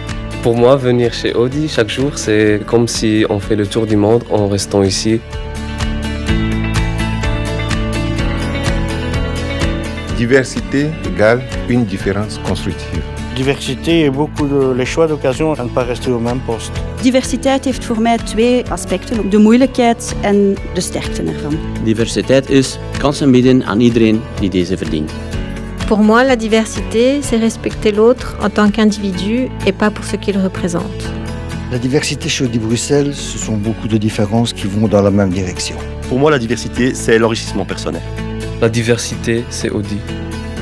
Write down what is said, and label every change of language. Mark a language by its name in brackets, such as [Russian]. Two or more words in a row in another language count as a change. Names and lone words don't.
[French] Pour moi, venir chez Audi chaque jour, c'est comme si on fait le tour du monde en restant ici. Diversité égale une différence constructive. Diversité et les choix d'occasion à ne pas rester au même poste. [Dutch] Diversiteit heeft voor mij 2 aspecten, de moeilijkheid en de sterkte ervan. Diversiteit is kansen bieden aan iedereen die deze verdient. [French] Pour moi, la diversité, c'est respecter l'autre en tant qu'individu et pas pour ce qu'il représente. La diversité chez Audi Bruxelles, ce sont beaucoup de différences qui vont dans la même direction. Pour moi, la diversité, c'est l'enrichissement personnel. La diversité, c'est Audi.